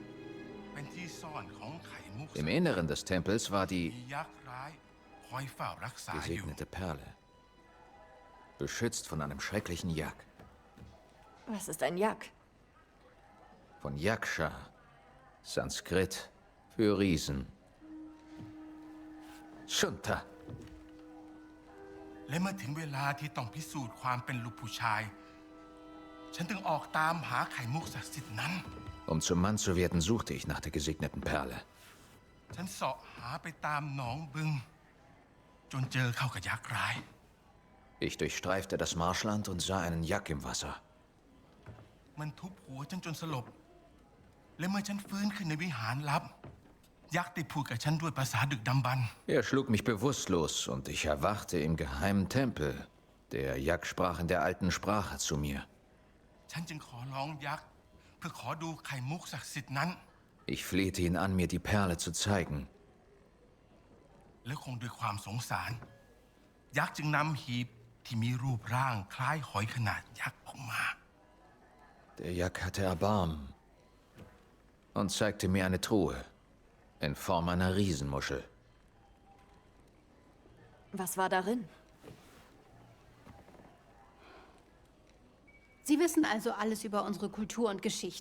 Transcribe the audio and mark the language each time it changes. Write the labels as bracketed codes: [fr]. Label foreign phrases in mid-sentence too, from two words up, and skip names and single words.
[de] Im Inneren des Tempels war die gesegnete Perle, beschützt von einem schrecklichen Jak. Was ist ein Jak? Von Yaksha, Sanskrit für Riesen. Shunta. [th] และเมื่อถึงเวลาที่ต้องพิสูจน์ความเป็นลูกผู้ชาย ฉันถึงออกตามหาไข่มุกศักดิ์สิทธิ์นั้น [de] Um zum Mann zu werden, suchte ich nach der gesegneten Perle. [th] ฉันเสาะหาไปตามหนองบึงจนเจอเข้ากับยักษ์ร้าย [de] Ich durchstreifte das Marschland und sah einen Jak im Wasser. [th] มันทุบหัวฉันจนสลบ และเมื่อฉันฟื้นขึ้นในวิหารลับ ยักษ์ได้พูดกับฉันด้วยภาษาดึกดำบรรพ์ [de] Er schlug mich bewusstlos und ich erwachte im geheimen Tempel. Der Jak sprach in der alten Sprache zu mir. [th] ฉันจึงขอร้องยักษ์เพื่อขอดูไข่มุกศักดิ์สิทธิ์นั้น [de] Ich flehte ihn an, mir die Perle zu zeigen. [th] และคงด้วยความสงสารยักษ์จึงนำหีบที่มีรูปร่างคล้ายหอยขนาดยักษ์ออกมา [de] Der Jack hatte Erbarmen und zeigte mir eine Truhe in Form einer Riesenmuschel. Was war darin? Sie wissen also alles über unsere Kultur und Geschichte.